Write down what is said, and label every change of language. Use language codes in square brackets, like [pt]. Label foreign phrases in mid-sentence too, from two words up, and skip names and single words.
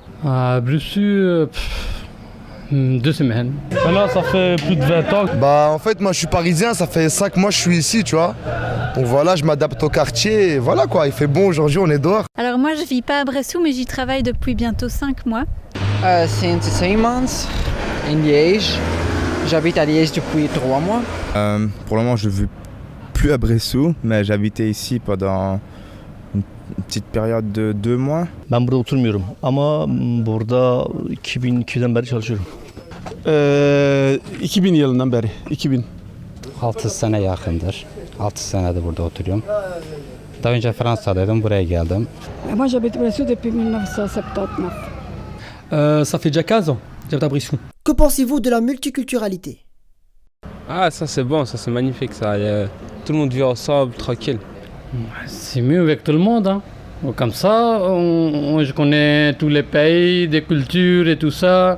[fr] Dessus, 2 semaines. Maintenant, ça fait plus de 20 ans. Bah en fait moi je suis parisien, ça fait 5 mois que je suis ici, tu vois. Donc voilà, je m'adapte au quartier et voilà quoi, il fait bon aujourd'hui, on est dehors. Alors moi je vis pas à Bressou mais j'y travaille depuis bientôt 5 mois. [en] Since 6 months in Liège. [fr] J'habite à Liège depuis 3 mois. Pour le moment je ne vis plus à Bressou, mais j'habitais ici pendant une petite période de 2 mois. [tr] Ben burada oturmuyorum ama burada 2002'den beri çalışıyorum. 2000 yılından beri, 2000. 6 sene yakındır. 6 senedir burada oturuyorum. Daha önce Fransa'daydım, buraya geldim. [fr] Moi j'habite Bressou depuis 1979. Ça fait déjà 15 ans, j'habite à Brissou. Que pensez-vous de la multiculturalité? Ah, ça c'est bon, ça c'est magnifique ça. Tout le monde vit ensemble, tranquille. C'est mieux avec tout le monde, hein. Comme ça, je connais tous les pays, des cultures et tout ça.